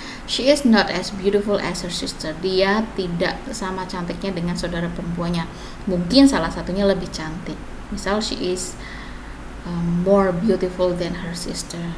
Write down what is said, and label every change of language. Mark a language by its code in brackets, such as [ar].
[en] She is not as beautiful as her sister. [id] Dia tidak sama cantiknya dengan saudara perempuannya. Mungkin salah satunya lebih cantik. Misal, [en] she is more beautiful than her sister.